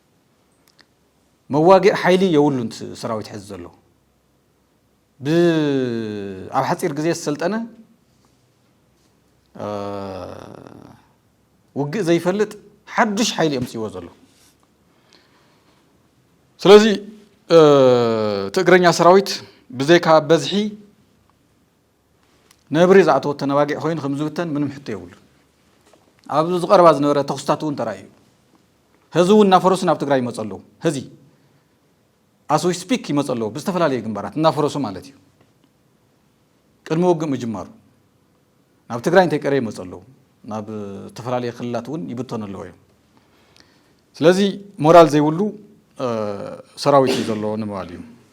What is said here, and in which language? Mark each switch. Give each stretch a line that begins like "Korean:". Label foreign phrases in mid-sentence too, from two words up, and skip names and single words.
Tigrinya: መዋግዕ ሓይሊ የብሉን ሰራዊት ሕዚ ዘሎ ኣብ ሓፂር ግዜ ዝሰልጠነ ውግእ ዘይፈልጥ ሓዱሽ ሓይሊ እምፅይዎ ዘሎ ስለዚ ትግረኛ ሰራዊት ብዘይካ በዝሒ ነብሪ ዝኣተወ ተነባጊዕ ኮይኑ ከም ዝብተን ምንም ሕቶ የብሉን ኣብ ዝቐረባ ዝነበረ ተኽስታት እውን ተራእዩ ህዚ እውን እናፈረሱ ናብ ትግራይ ይመፁ ኣለዉ ህዚ
English: as we speak
Tigrinya: ይመፁ ኣለዉ ብዝተፈላለየ ግንባራት እናፈረሱ ማለት እዩ ቅድሚ ውግእ ምጅማሩ ናብ ትግራይ እንተይቀረ ይመፁ ኣለዉ ናብ ዝተፈላለየ ክልላት እውን ይብተኑ ኣለዉ እዮም ስለዚ ሞራል ዘይብሉ ሰራዊት እዩ ዘለዎ ንምባል እዩ